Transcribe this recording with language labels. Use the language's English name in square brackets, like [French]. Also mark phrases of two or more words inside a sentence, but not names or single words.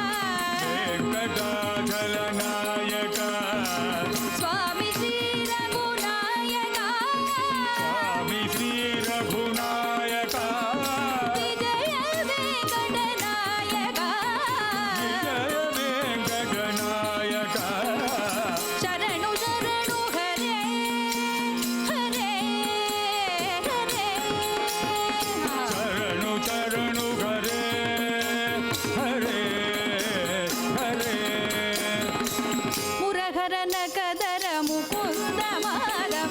[Tamil] வெங்கடாச்சலநாயகா சுவாமி ஸ்ரீ ரகுநாயகா சுவாமி ஸ்ரீ ரகுநாயகா விஜய வெங்கடநாயகா ஜய வெங்கடநாயகா [Kannada] ಶರಣು ಶರಣು ಹರೇ ಹರೇ ಹರೇ ಶರಣು ಶರಣು ಹರೇ ಹರೇ ಹರೇ ಮುರಹರನ ಕದರ ಮುಕುಂದ ಮಾಧವ